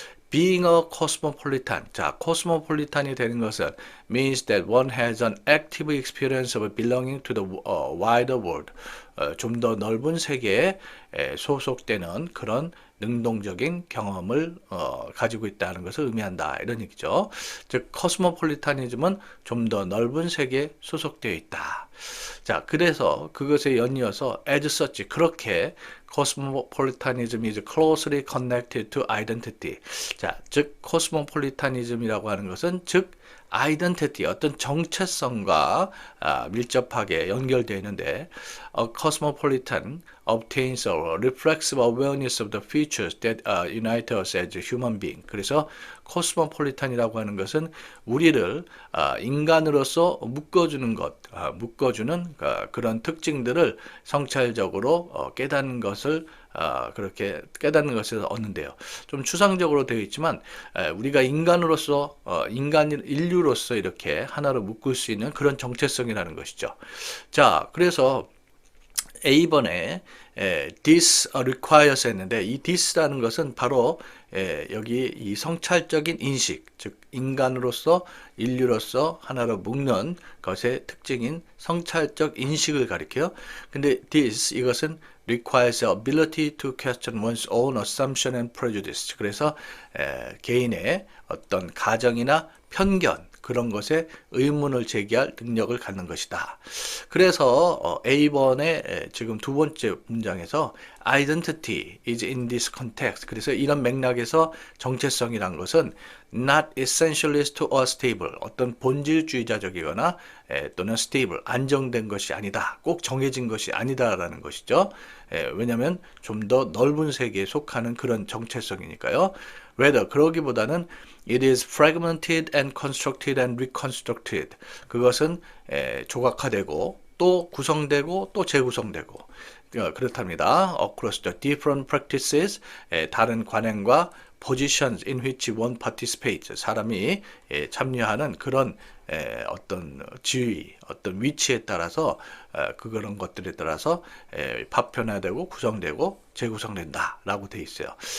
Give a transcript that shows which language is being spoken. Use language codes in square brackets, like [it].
[en] Being a cosmopolitan, [ko] 자, cosmopolitan이 되는 것은 [en] means that one has an active experience of belonging to the wider world. [ko] 좀 더 넓은 세계에 소속되는 그런 능동적인 경험을 가지고 있다는 것을 의미한다. 이런 얘기죠. 즉, 코스모폴리타니즘은 좀 더 넓은 세계에 소속되어 있다. 자, 그래서 그것에 연이어서 [en] as such, [ko] 그렇게 [en] cosmopolitanism is closely connected to identity. [ko] 자, 즉, cosmopolitanism이라고 하는 것은 즉, 아이덴티티, 어떤 정체성과 밀접하게 연결되어 있는데 [en] a cosmopolitan obtains a reflexive awareness of the features that unite us as human being. [ko] 그래서 cosmopolitan이라고 하는 것은 우리를 인간으로서 묶어주는 그런 특징들을 성찰적으로 깨닫는 것을 그렇게 깨닫는 것을 얻는데요. 좀 추상적으로 되어 있지만 우리가 인류로서 이렇게 하나로 묶을 수 있는 그런 정체성이라는 것이죠. 자, 그래서 A번에 this requires 했는데 이 this라는 것은 바로 여기 이 성찰적인 인식, 즉 인간으로서 인류로서 하나로 묶는 것의 특징인 성찰적 인식을 가리켜요. 근데 [en] this [ko] 이것은 [en] requires ability to question one's own assumption and prejudice. [ko] 그래서 개인의 어떤 가정이나 편견 그런 것에 의문을 제기할 능력을 갖는 것이다. 그래서 A번의 지금 두 번째 문장에서 [en] identity is in this context. [ko] 그래서 이런 맥락에서 정체성이란 것은 [en] not essentialist to a stable, [ko] 어떤 본질주의자적이거나 또는 stable, 안정된 것이 아니다. 꼭 정해진 것이 아니다라는 것이죠. 왜냐하면 좀 더 넓은 세계에 속하는 그런 정체성이니까요. [en] rather [ko] 그러기보다는 [en] it is fragmented and constructed and reconstructed. [ko] 그것은 조각화되고 또 구성되고 또 재구성되고 그렇답니다. [en] across the different practices [ko] 다른 관행과 [en] positions in which one participates [ko] 사람이 참여하는 그런 어떤 지위, 어떤 위치에 따라서 그런 것들에 따라서 파편화되고 구성되고 재구성된다라고 돼 있어요.